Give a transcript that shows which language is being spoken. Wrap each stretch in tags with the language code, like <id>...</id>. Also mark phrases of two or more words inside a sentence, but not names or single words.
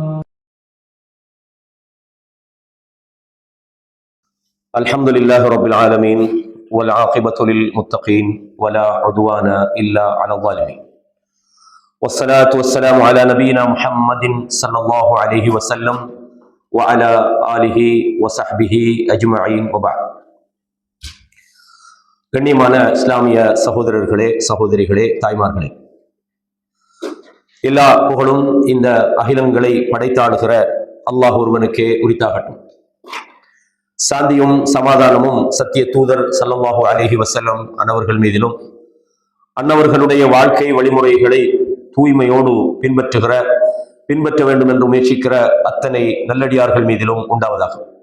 <ar>الحمد لله رب العالمين والعاقبة للمتقين ولا عدوان إلا على الظالمين والصلاة والسلام على نبينا محمد صلى الله عليه وسلم وعلى آله وصحبه أجمعين وبعد.</ar> <ta>கண்ணியமான இஸ்லாமிய சகோதரர்களே, சகோதரிகளே, தாய்மார்களே, எல்லா புகழும் இந்த அகிலங்களை படைத்தாளுகிற அல்லாஹ் ஒருவனுக்கே உரித்தாகட்டும். சாந்தியும் சமாதானமும் சத்திய தூதர்</ta> <ar>صلى الله عليه وسلم</ar> <ta>அன்னவர்கள் மீதிலும், அன்னவர்களுடைய வாழ்க்கை வழிமுறைகளை தூய்மையோடு பின்பற்ற வேண்டும் என்று முயற்சிக்கிற அத்தனை நல்லடியார்கள் மீதிலும் உண்டாவதாக.</ta>